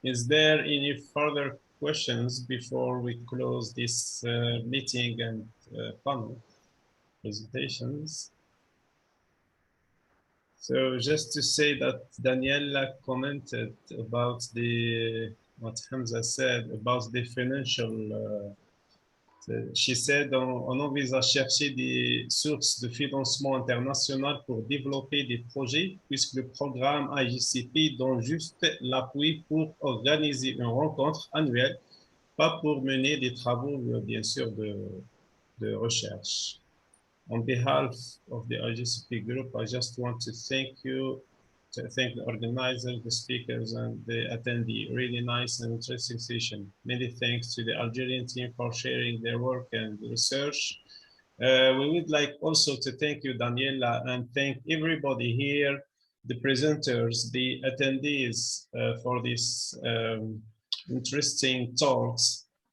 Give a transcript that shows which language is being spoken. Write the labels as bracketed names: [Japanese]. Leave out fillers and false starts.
[English] Is there any further questions before we close this meeting and panel presentations? So just to say that Daniela commented about what Hamza said about the financial. She said [French] on envisage chercher des sources de financement international pour développer des projets, puisque le programme IGCP donne juste l'appui pour organiser une rencontre annuelle, pas pour mener des travaux, bien sûr, de recherche. [English] On behalf of the IGCP group, I just want to thank the organizers, the speakers, and the attendee. Really nice and interesting session. Many thanks to the Algerian team for sharing their work and research. We would like also to thank you, Daniela, and thank everybody here, the presenters, the attendees for these interesting talks.